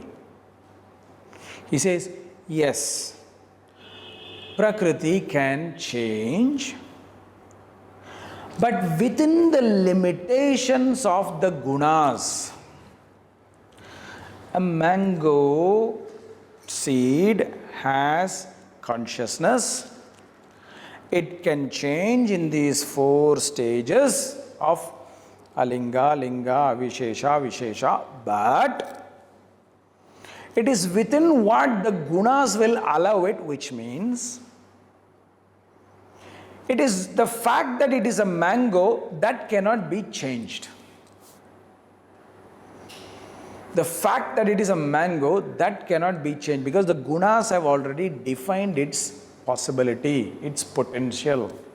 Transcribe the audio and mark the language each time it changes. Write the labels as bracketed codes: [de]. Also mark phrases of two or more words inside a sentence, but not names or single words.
[en] He says, yes, Prakriti can change, but within the limitations of the gunas. A mango seed has consciousness. It can change in these 4 stages of alinga, linga, avishesha, vishesha, but it is within what the gunas will allow it, which means it is the fact that it is a mango that cannot be changed. The fact that it is a mango that cannot be changed, because the gunas have already defined its possibility, its potential.